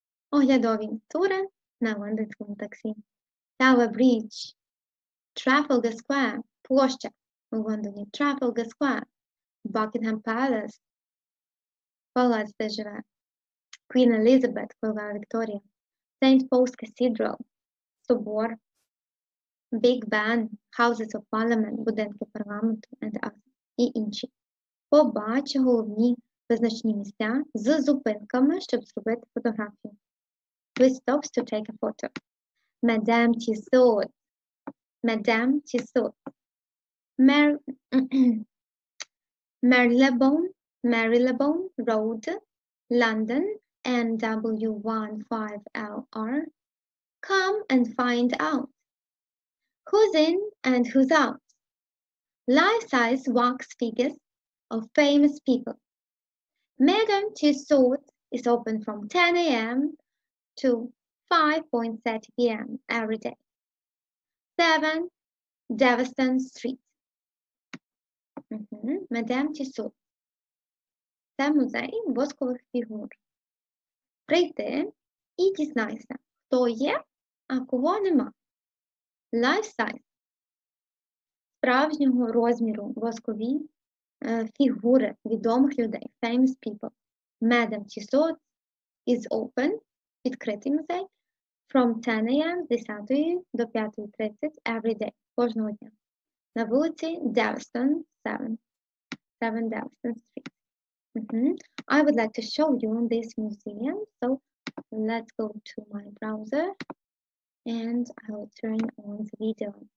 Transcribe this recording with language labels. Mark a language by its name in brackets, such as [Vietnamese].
[Ukrainian] Оглядові тури на лондонському таксі. Tower Bridge, Trafalgar Square, площа у Лондоні, Trafalgar Square, Buckingham Palace, палац, де живе Queen Elizabeth, королева Вікторія, St. Paul's Cathedral, собор, Big Ben, Houses of Parliament, будинки парламенту, і інші. Побач головні визначні місця з зупинками, щоб зробити фотографію. [English] With stops to take a photo. Madame Tussauds. Madame Tussauds. Marylebone Road, London, NW15LR. Come and find out. Who's in and who's out? Life-size wax figures of famous people. Madame Tussauds is open from 10 a.m. to 5:30 p.m. every day. 7 Devaston Street. Madame Tussauds. [Ukrainian] Це музей воскових фігур. Прийти і дізнайся, хто є, а кого нема. [English] Life-size. [Ukrainian] Справжнього розміру воскові фігури відомих людей. [English] Famous people. Madame Tussauds is open. [Ukrainian] Відкритий музей. [English] From 10 a.m. [Ukrainian] з 10 до 5:30 [English] every day. [Ukrainian] Кожного дня. На вулиці Devaston 7 Devaston Street. [English] I would like to show you this museum. So let's go to my browser and I will turn on the video.